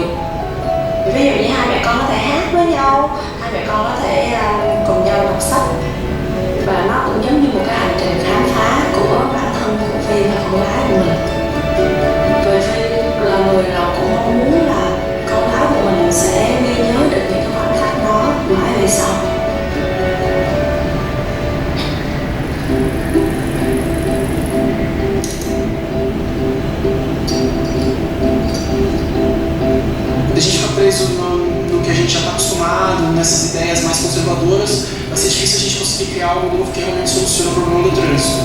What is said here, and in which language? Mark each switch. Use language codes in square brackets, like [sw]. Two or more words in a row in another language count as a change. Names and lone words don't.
[vi] Ví dụ như hai mẹ con có thể hát với nhau, hai mẹ con có thể cùng nhau đọc sách. Và nó cũng giống như một cái hành trình khám phá của bản thân của Phi và con gái của mình. Vì Phi là người nào cũng mong muốn là con gái của mình sẽ ghi nhớ được những cái khoảnh khắc đó mãi về sau. [pt] A gente fica preso no que a gente já está acostumado, nessas ideias mais conservadoras, vai ser difícil a gente conseguir criar algo novo que realmente solucione o problema do trânsito.